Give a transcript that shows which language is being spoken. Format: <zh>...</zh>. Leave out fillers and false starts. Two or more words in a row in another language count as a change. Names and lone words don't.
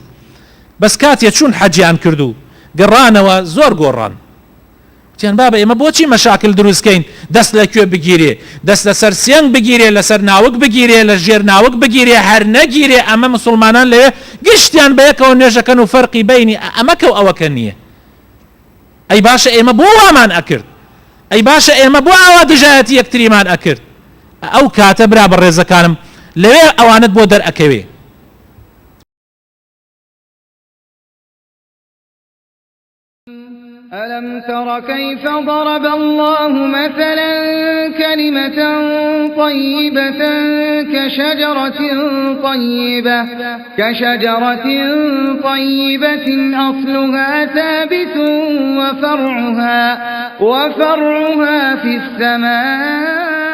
<ckb>بەس کاتێ چوون حەجیان کردو گەڕانەوە زۆر گۆڕان، تیان بابا ئێمە بۆچی مەشاکل دروستکەین دەست لە کوێ بگیرێ دەست لەسەر سێنگ بگیرێ لەسەر ناوک بگیرێ لە ژێر ناوک بگیرێ هەر نەگیرێ ئەمە مسلمانان لەوێ گشتیان بە یەکەوە نوێژەکەن و فەرقی بینی ئەمەکە و ئەوەکە نییە ئەی باشە ئێمە بۆ وامان ئەکرد ئەی باشە ئێمە بۆ ئاوا دژایەتی یەکتریمان ئەکرد ئەو کاتە برا بەڕێزەکانم لەوێ ئەوانت بۆ دەرئەکەوێ</ckb> <ar>ألم تر كيف ضرب الله مثلا كلمة طيبة كشجرة طيبة أصلها ثابت وفرعها في السماء</ar>